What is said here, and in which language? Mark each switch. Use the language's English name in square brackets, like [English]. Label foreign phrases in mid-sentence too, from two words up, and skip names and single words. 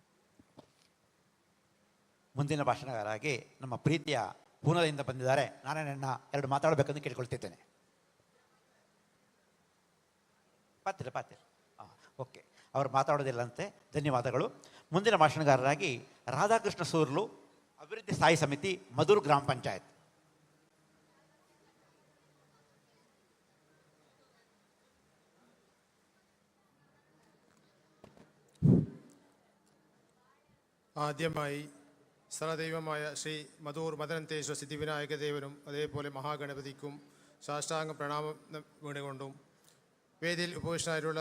[Kannada] ಮುಂದಿನ ಭಾಷಣಗಾರಾಗಿ ನಮ್ಮ ಪ್ರೀತಿಯ ಪೂನಾದಿಂದ ಬಂದಿದ್ದಾರೆ. ನಾರಾಯಣಣ್ಣ 2 ಮಾತಾಡಬೇಕಂತ ಕೇಳ್ಕೊಳ್ತಿದ್ದೇನೆ. ಪಾತಿರ ಓಕೆ, ಅವರು ಮಾತಾಡೋದಿಲ್ಲಂತೆ. ಧನ್ಯವಾದಗಳು. ಮುಂದಿನ ಭಾಷಣಗಾರರಾಗಿ ರಾಧಾಕೃಷ್ಣ ಸೂರ್ಲು, ಅಭಿವೃದ್ಧಿ ಸ್ಥಾಯಿ ಸಮಿತಿ, ಮಧುರ್ ಗ್ರಾಮ ಪಂಚಾಯತ್. [Malayalam] ആദ്യമായി സർവദൈവമായ ശ്രീ മധൂർ മദനന്തേശ്വര സിദ്ധിവിനായക ദേവനും അതേപോലെ മഹാഗണപതിക്കും സാഷ്ടാംഗ പ്രണാമം വീണുകൊണ്ടും വേദിയിൽ ഉപവിഷ്ടനായിട്ടുള്ള